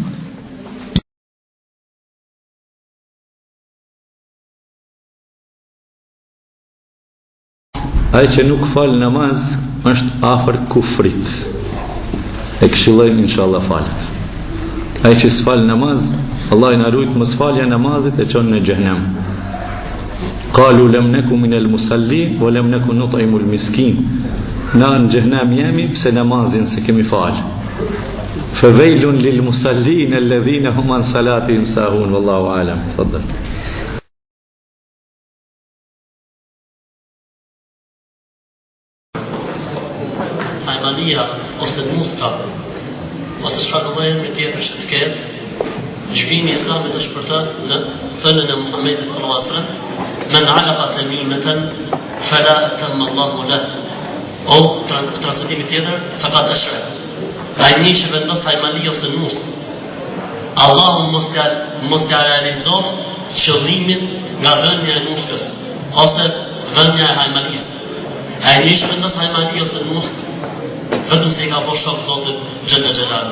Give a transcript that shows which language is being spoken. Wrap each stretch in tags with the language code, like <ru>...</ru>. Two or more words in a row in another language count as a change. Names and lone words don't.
<sq>Ai që nuk fal namaz është afër kufrit. E këshillojmë inshallah falet. Ai që s'fal namaz, Allah i na ruajt mos falja namazit e çon në xhenem.</sq> <ar>قالوا لم نك من المصلين ولم نك نطعم المسكين.</ar> <sq>Na në xhenem jemi pse namazin se kemi fal.</sq> <ar>فويل للمصلين الذين هم عن صلاتهم ساهون والله أعلم. Tfaddal.</ar> <sq>Hajmania ose muska ose çfarë lloj emri tjetër që të ketë, gjykimi i Islamit është për të në thënën e Muhamedit</sq> <ar>صلى الله عليه وسلم, من علق تميمة فلا أتم الله له.</ar> <sq>O transmetimi tjetër,</sq> <ar>فقد أشرك.</ar> <sq>Ai që vendos hajmali ose musk, Allahu mos ja realizoft qëllimin nga dhënia e muskës ose dhënia e hajmalis. Ai që vendos hajmali ose musk vetëm se i ka bo shok Zotit</sq> <ar>جل جلاله.</ar>